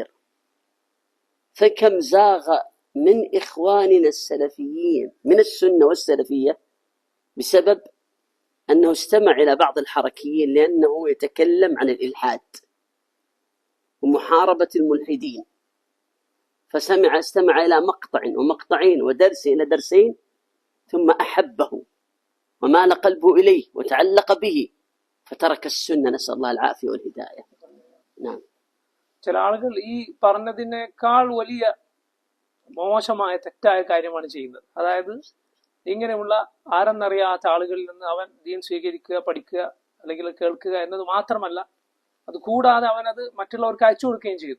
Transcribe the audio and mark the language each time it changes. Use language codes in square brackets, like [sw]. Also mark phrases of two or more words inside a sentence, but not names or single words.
[ar] فكم زاغ من إخواننا السلفيين من السنة والسلفية بسبب أنه استمع إلى بعض الحركيين، لأنه يتكلم عن الإلحاد ومحاربة الملحدين، استمع إلى مقطع ومقطعين ودرس إلى درسين ثم أحبه ومال قلبه إليه وتعلق به فترك السنة، نسأل الله العافية والهداية. نعم. [ml] ചില ആളുകൾ ഈ പറഞ്ഞതിനേക്കാൾ വലിയ മോശമായ തെറ്റായ കാര്യമാണ് ചെയ്യുന്നത്. അതായത് ഇങ്ങനെയുള്ള ആരെന്നറിയാത്ത ആളുകളിൽ നിന്ന് അവൻ ദീൻ സ്വീകരിക്കുക, പഠിക്കുക അല്ലെങ്കിൽ കേൾക്കുക എന്നത് മാത്രമല്ല, അത് കൂടാതെ അവനത് മറ്റുള്ളവർക്ക് അയച്ചു കൊടുക്കുകയും ചെയ്യുന്നു.